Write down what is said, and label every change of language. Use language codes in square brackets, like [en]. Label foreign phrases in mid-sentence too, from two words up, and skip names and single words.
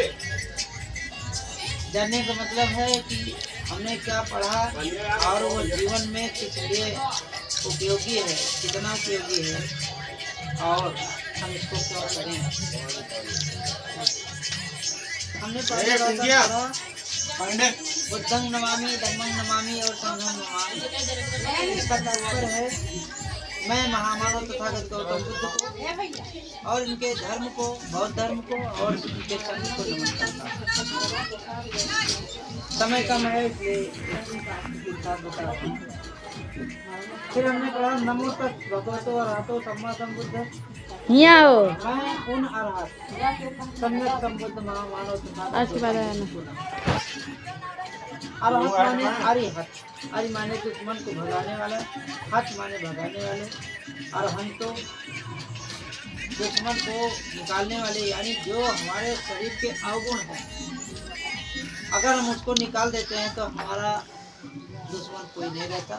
[hi] जानने का मतलब है कि हमने क्या पढ़ा और वो जीवन में किस लिए उपयोगी है, कितना उपयोगी है और हम इसको क्या करें। हमने पढ़ा [pi] बुद्धं नमामि धम्मं नमामि [hi] और [pi] संघं नमामि। [hi] इसका तात्पर्य है मैं महामानव तथागत गौतम बुद्ध को और इनके धर्म को, बौद्ध धर्म को और इनके संघ को नमन करता हूँ। समय कम है इसलिए फिर हमने पढ़ा [pi] नमो तस् भगवतो अरहतो सम्मा संबुद्ध। [hi] मैं उन अरहत सम्यक संबुद्ध महामानव तथागत अरहत माने अरिहत, अरि माने दुश्मन को भगाने वाला, हत माने भगाने वाले, अरहंतो दुश्मन को निकालने वाले, यानी जो हमारे शरीर के अवगुण हैं, अगर हम उसको निकाल देते हैं तो हमारा दुश्मन कोई नहीं रहता।